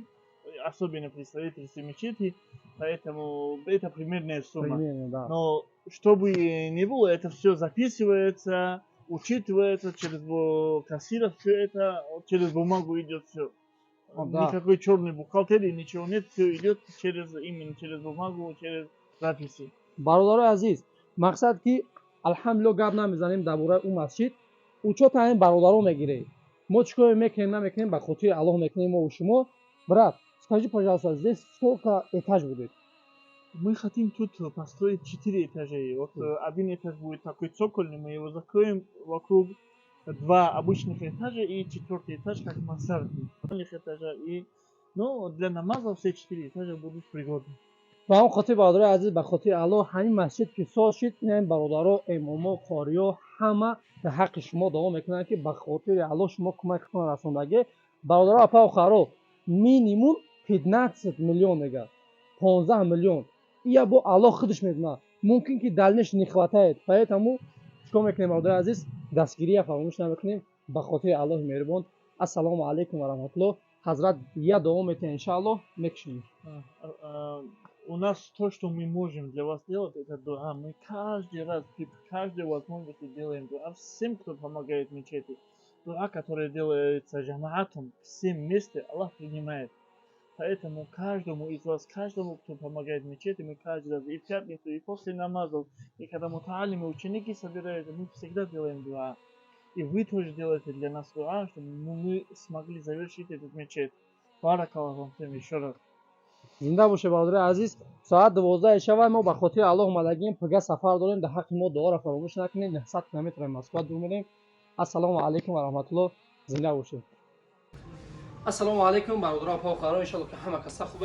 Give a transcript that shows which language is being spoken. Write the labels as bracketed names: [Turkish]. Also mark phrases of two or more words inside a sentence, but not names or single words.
[Russian] Особенно при строительстве мечети. Поэтому это примерная сумма. Примерно, да. Но чтобы не было, это все записывается, учитывается через кассира, все это через бумагу идет все. Да. Никакой черной бухгалтерии, ничего нет, все идет именно через бумагу, через записи. [Tajik] бародари азиз, мақсад ки алҳамдулиллоҳ гап намезанем дар бораи ӯ масҷид. учёта ҳамин бародаро мегиред. мо чӣ коре мекунем намекунем, ба хотири Аллоҳ мекунем мо у шумо. [Russian] Брат, скажи, пожалуйста, здесь сколько этаж будет? Мы хотим тут построить 4 этажа. Вот один этаж будет такой цокольный, мы его закроем вокруг 2 обычных этажа и 4-й этаж как мансардный. Этажа и, ну, для намаза все 4 этажа будут пригодны. [Tajik] ба ҳамон хотир бародари азиз, ба хотири Аллоҳ ҳамин масҷид ки соз шид, ин бародаро, имомо, қориё ҳама дар ҳаққи шумо дуо мекунанд ки ба хотири Аллоҳ шумо кӯмакатон расондагӣ. бародаро павхаро минимум 15 миллион мегӯяд, 15 миллион. Я бо Аллоҳ худаш медонад. [Russian] Мумкин ки дальнейш не хватает. [Tajik] Поэтому чикор мекунем бародари азиз, дастгирия фаромӯш намекунем. ба хотири Аллоҳи меҳрубон. [Arabic] السلام عليكم ورحمة الله. [Tajik] ҳазрат я дуо метавонем, иншааллоҳ мекушем. [Russian] У нас то, что мы можем для вас делать, это дуа. Мы каждый раз, при каждой возможности делаем дуа всем, кто помогает мечети. Дуа, которая делается джамаатом, всем вместе, Аллах принимает. Поэтому каждому из вас, каждому, кто помогает мечети, мы каждый раз и в пятницу, и после намазов, и когда муталимы, ученики собираются, мы всегда делаем дуа. И вы тоже делаете для нас дуа, чтобы мы смогли завершить этот мечеть. [Arabic] بارك الله فيكم [Russian] еще раз. [Tajik] зинда боше баҳодири азиз. Соат 12 шава мо ба хотири Аллоҳ омадагим пага сафар дорем. Дар ҳаққи мо дуоро фаромӯш накунед. 900 километр Москва дур мерем. [Arabic] السلام عليكم ورحمة الله. [Tajik] Зинда бошед. [Arabic] السلام عليكم [Tajik] бародаро павқаро, иншалло ки ҳама каса хубе.